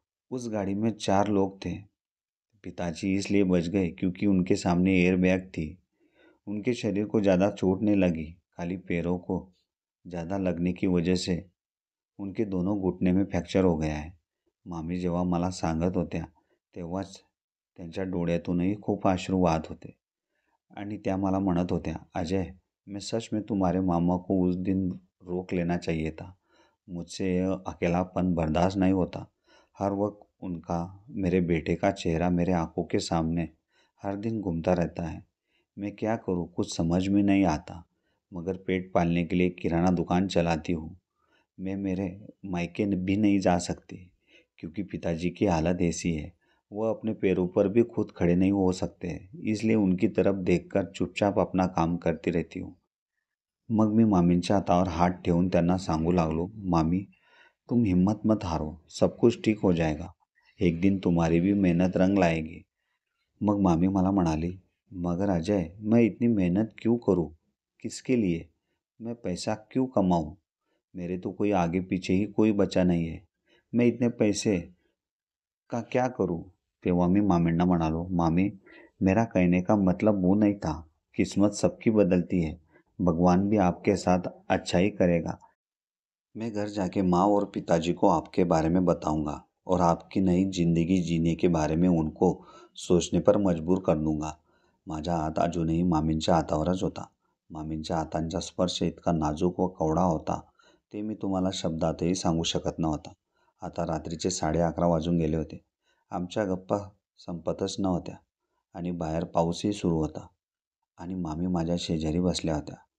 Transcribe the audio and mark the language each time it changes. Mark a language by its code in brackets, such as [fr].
[hi] उस गाड़ी में 4 लोग थे। पिताजी इसलिए बच गए क्योंकि उनके सामने एयर बैग थी। उनके शरीर को ज़्यादा चोट नहीं लगी, खाली पैरों को ज़्यादा लगने की वजह से उनके दोनों घुटने में फ्रॅक्चर हो गया आहे. [mr] मामी जेव्हा मला सांगत होत्या तेव्हाच त्यांच्या डोळ्यातूनही खूप अश्रू वाहत होते आणि त्या मला म्हणत होत्या, अजय, [hi] मैं सच में तुम्हारे मामा को उस दिन रोक लेना चाहिए था. मुझसे यह अकेलापन बर्दाश्त नहीं होता. हर वक्त उनका, मेरे बेटे का चेहरा मेरे आंखों के सामने हर दिन घूमता रहता है. मैं क्या करूँ, कुछ समझ में नहीं आता. मगर पेट पालने के लिए किराना दुकान चलाती हूँ. मैं मेरे मायके भी नहीं जा सकती क्योंकि पिताजी की हालत ऐसी है, वह अपने पैरों पर भी खुद खड़े नहीं हो सकते हैं. इसलिए उनकी तरफ देखकर चुपचाप अपना काम करती रहती हूँ. [mr] मग मी मामींच्या हातावर हात ठेवून त्यांना सांगू लागलो, मामी, [hi] तुम हिम्मत मत हारो, सब कुछ ठीक हो जाएगा. एक दिन तुम्हारी भी मेहनत रंग लाएगी. [mr] मग मामी मला म्हणाली, [hi] मगर अजय, मैं इतनी मेहनत क्यों करूं? किसके लिए? मैं पैसा क्यों कमाऊं? मेरे तो कोई आगे पीछे ही कोई बचा नहीं है. मैं इतने पैसे का क्या करूं? [mr] तेव्हा मी मामींना म्हणालो, [hi] मामी, मेरा कहने का मतलब वो नहीं था. किस्मत सबकी बदलती है. भगवान भी आपके साथ अच्छा ही करेगा. मैं घर जाके माँ और पिताजी को आपके बारे में बताऊंगा और आपकी नई जिंदगी जीने के बारे में उनको सोचने पर मजबूर कर दूंगा. [mr] माझा हात अजूनही मामींच्या हातावरच होता. मामींच्या हातांचा स्पर्श इतका नाजूक व कवडा होता ते मी तुम्हाला शब्दातही सांगू शकत नव्हता. आता रात्रीचे 11:30 वाजून गेले होते. आमच्या गप्पा संपतच नव्हत्या आणि बाहेर पाऊसही सुरू होता आणि मामी माझ्या शेजारी बसल्या होत्या.